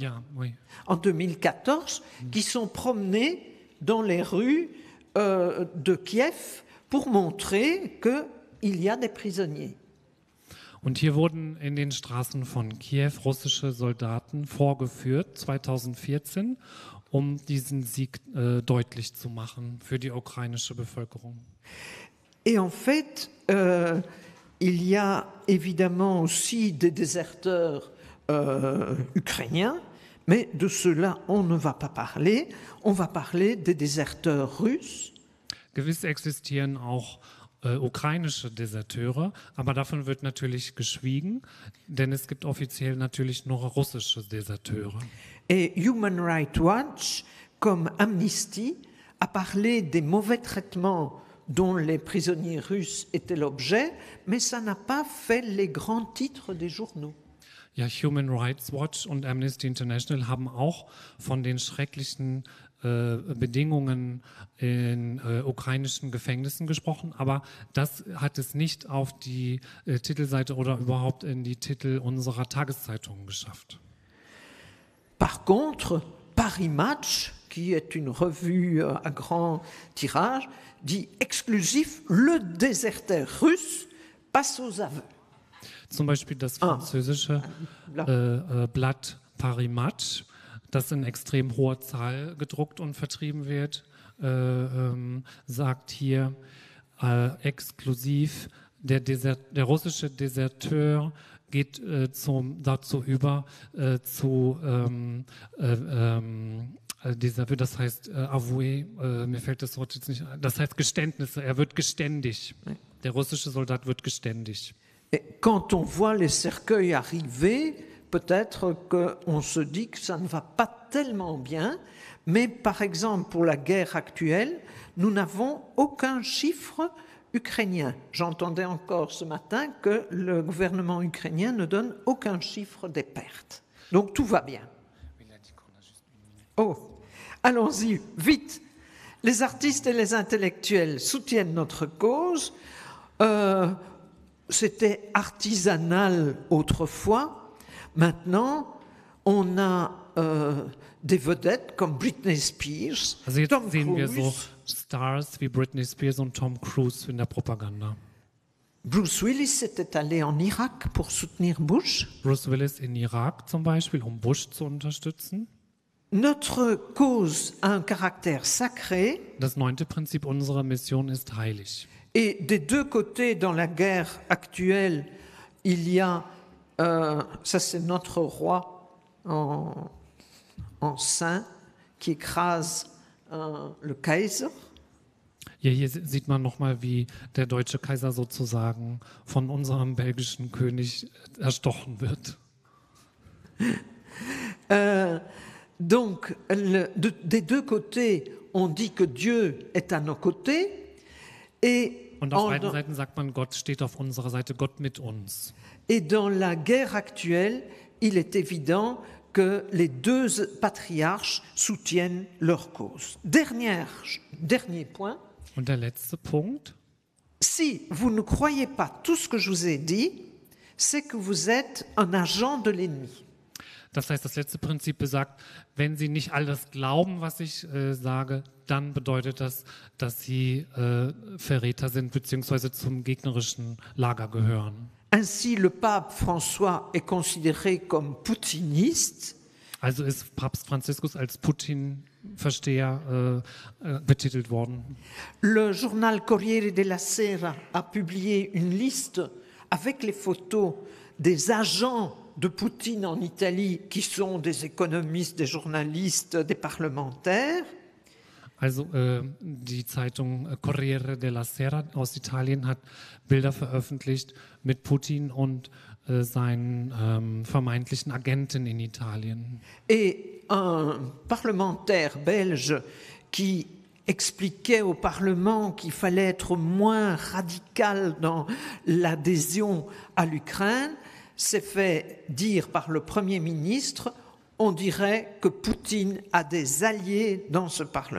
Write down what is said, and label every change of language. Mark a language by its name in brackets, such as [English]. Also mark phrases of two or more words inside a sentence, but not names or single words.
[French] Ja, oui. En 2014, qui sont promenés dans les rues de Kiev pour montrer qu'il y a des prisonniers. [German] Und hier wurden in den Straßen von Kiew russische Soldaten vorgeführt, 2014, um diesen Sieg deutlich zu machen für die ukrainische Bevölkerung. [French] Et en fait, il y a évidemment aussi des déserteurs ukrainiens, mais de cela on ne va pas parler. On va parler des déserteurs russes. [German] Gewiss existieren auch ukrainische Deserteure, aber davon wird natürlich geschwiegen, denn es gibt offiziell natürlich nur russische Deserteure. [French] Et Human Rights Watch, comme Amnesty, a parlé des mauvais traitements dont les prisonniers russes étaient l'objet, mais ça n'a pas fait les grands titres des journaux. [German] Ja, Human Rights Watch und Amnesty International haben auch von den schrecklichen Bedingungen in ukrainischen Gefängnissen gesprochen, aber das hat es nicht auf die Titelseite oder überhaupt in die Titel unserer Tageszeitungen geschafft. [French] Par contre, Paris Match, qui est une revue à grand tirage, dit exclusif, le déserteur russe passe aux aveux. [German] Zum Beispiel das französische Blatt Paris Match, das in extrem hoher Zahl gedruckt und vertrieben wird, sagt hier exklusiv, der russische Deserteur geht dazu über, das heißt avoué, mir fällt das Wort jetzt nicht ein, das heißt Geständnisse, er wird geständig. Der russische Soldat wird geständig. [French] Et quand on voit les cercueils arriver, peut-être qu'on se dit que ça ne va pas tellement bien, mais par exemple pour la guerre actuelle, nous n'avons aucun chiffre ukrainien. J'entendais encore ce matin que le gouvernement ukrainien ne donne aucun chiffre des pertes. Donc tout va bien. Oh, allons-y, vite. Les artistes et les intellectuels soutiennent notre cause. C'était artisanal autrefois. Maintenant, on a des vedettes comme Britney Spears, [German] Also jetzt Tom sehen wir so Cruise. Stars wie Britney Spears und Tom Cruise in der Propaganda. [French] Bruce Willis était allé en Irak pour soutenir Bush. [German] Bruce Willis in Irak zum Beispiel, um Bush zu unterstützen. [French] Notre cause a un caractère sacré [German] Das 9. Prinzip unserer Mission ist heilig. [French] et des deux côtés dans la guerre actuelle, il y a, ça c'est notre roi en saint qui écrase le Kaiser. [German] Ja, hier sieht man nochmal, wie der deutsche Kaiser sozusagen von unserem belgischen König erstochen wird. [French] Donc, des deux côtés, on dit que Dieu est à nos côtés. [German] Und auf beiden Seiten sagt man, Gott steht auf unserer Seite, Gott mit uns. [French] Et dans la guerre actuelle, il est évident que les deux patriarches soutiennent leur cause. Dernier point. [German] Und der letzte Punkt. [French] Si vous ne croyez pas tout ce que je vous ai dit, c'est que vous êtes un agent de l'ennemi. [German] Das heißt, das letzte Prinzip besagt, wenn Sie nicht alles glauben, was ich sage, dann bedeutet das, dass Sie Verräter sind bzw. zum gegnerischen Lager gehören. [French] Ainsi, le pape François est considéré comme poutiniste. [German] Also ist Papst Franziskus als Putin-Versteher betitelt worden. [French] Le journal Corriere della Sera a publié une liste avec les photos des agents de Poutine en Italie, qui sont des économistes, des journalistes, des parlementaires. [German] Also die Zeitung Corriere della Sera aus Italien hat Bilder veröffentlicht mit Putin und seinen vermeintlichen Agenten in Italien. [French] Et un parlementaire belge qui expliquait au Parlement qu'il fallait être moins radical dans l'adhésion à l'Ukraine, s'est fait dire par le Premier ministre, on dirait que Poutine a des alliés dans ce Parlement.